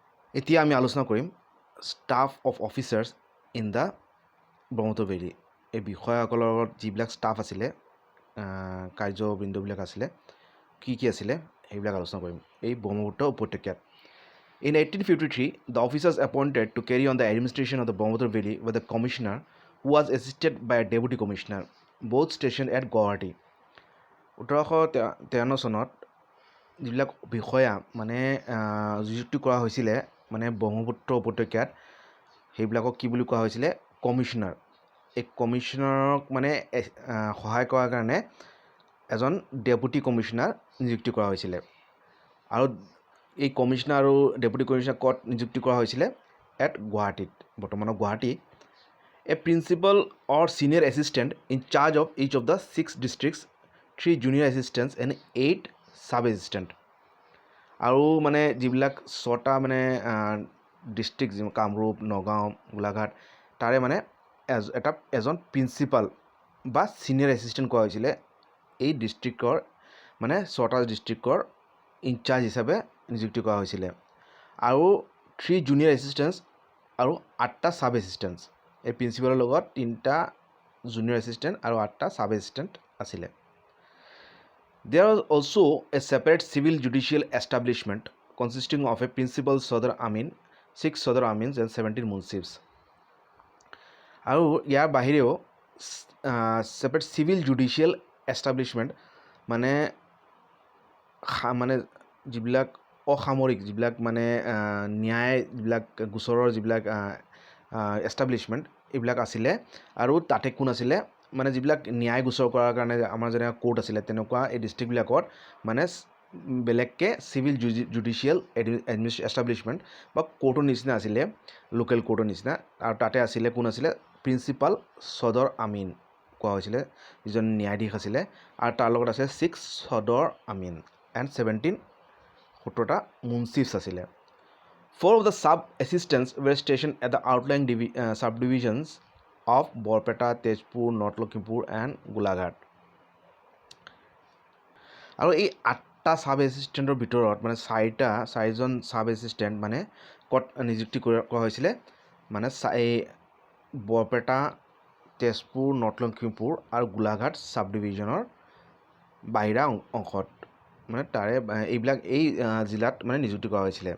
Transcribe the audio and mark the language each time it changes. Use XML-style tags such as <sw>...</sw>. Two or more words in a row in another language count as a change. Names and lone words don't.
<as>এতিয়া আমি আলোচনা কৰিম</as> <en>staff of officers in the Brahmaputra Valley.</en> <as>এই বিষয়াসকলৰ লগত যিবিলাক ষ্টাফ আছিলে, কাৰ্যবৃন্দবিলাক আছিলে, কি আছিলে সেইবিলাক আলোচনা কৰিম এই ব্ৰহ্মপুত্ৰ উপত্যকাত।</as> <en>In 1853, the officers appointed to carry on the administration of the Brahmaputra Valley were the commissioner, who was assisted by a deputy commissioner, both stationed at Guwahati.</en> <as>1853 চনত যিবিলাক বিষয়া মানে নিযুক্তি কৰা হৈছিলে মানে ব্ৰহ্মপুত্ৰ উপত্যকাত, সেইবিলাকক কি বুলি কোৱা হৈছিলে? কমিশ্যনাৰ। এই কমিশ্যনাৰক মানে সহায় কৰাৰ কাৰণে এজন</as> <en>deputy commissioner</en> <as>নিযুক্তি কৰা হৈছিলে। আৰু এই কমিশ্যনাৰ আৰু</as> <en>deputy commissioner</en> <as>ক'ত নিযুক্তি কৰা হৈছিলে? এট গুৱাহাটীত, বৰ্তমানৰ গুৱাহাটী।</as> <en>a principal or senior assistant in charge of each of the 6 districts, 3 junior assistants and 8 sub assistant.</en> <as>আৰু মানে যিবিলাক 6টা মানে ডিষ্ট্ৰিক্ট, কামৰূপ, নগাঁও, গোলাঘাট, তাৰে মানে এজন প্ৰিন্সিপাল বা</as> <en>senior assistant</en> <as>কোৱা হৈছিলে এই ডিষ্ট্ৰিক্টৰ, মানে 6টা ডিষ্ট্ৰিক্টৰ ইনচাৰ্জ হিচাপে নিযুক্তি কৰা হৈছিলে। আৰু 3</as> <en>junior assistants</en> <as>আৰু 8টা</as> <en>sub assistants.</en> <as>এই প্ৰিন্সিপালৰ লগত 3টা</as> <en>junior assistant</en> <as>আৰু 8টা</as> <en>sub assistant</en> <as>আছিলে।</as> <en>There was also a separate civil judicial establishment consisting of a principal Sadr Amin, 6 Sadr Amins and 17 Munsifs.</en> <as>আৰু ইয়াৰ বাহিৰেও</as> <en>separate civil judicial establishment</en> <as>মানে যিবিলাক অসামৰিক, যিবিলাক মানে ন্যায়, যিবিলাক গোচৰৰ যিবিলাক এষ্টাব্লিছমেণ্ট এইবিলাক আছিলে। আৰু তাতে কোন আছিলে? মানে যিবিলাক ন্যায় গোচৰ কৰাৰ কাৰণে আমাৰ যেনেকুৱা কোৰ্ট আছিলে, তেনেকুৱা এই ডিষ্ট্ৰিক্টবিলাকত মানে বেলেগকৈ</as> <en>civil judicial establishment</en> <as>বা কোৰ্টৰ নিচিনা আছিলে,</as> <en>local court</en> <as>নিচিনা। আৰু তাতে আছিলে কোন আছিলে? প্ৰিন্সিপাল সদৰ আমিন কোৱা হৈছিলে, যিজন ন্যায়াধীশ আছিলে। আৰু তাৰ লগত আছে 6 সদৰ আমিন এণ্ড 17টা মুনচিফছ আছিলে।</as> <en>4 of the sub-assistants were stationed at the outlying subdivisions of বৰপেটা, তেজপুৰ, নৰ্থ লখিমপুৰ এণ্ড গোলাঘাট।</en> <as>আৰু এই 8টা</as> <en>sub assistant</en> <as>ভিতৰত মানে 4জন</as> <en>sub assistant</en> <as>মানে ক'ত নিযুক্তি কৰা হৈছিলে? মানে এই বৰপেটা, তেজপুৰ, নৰ্থ লখিমপুৰ আৰু গোলাঘাট</as> <en>sub division</en> <as>বাহিৰা অংশত, মানে তাৰে এইবিলাক এই জিলাত মানে নিযুক্তি কৰা হৈছিলে।</as>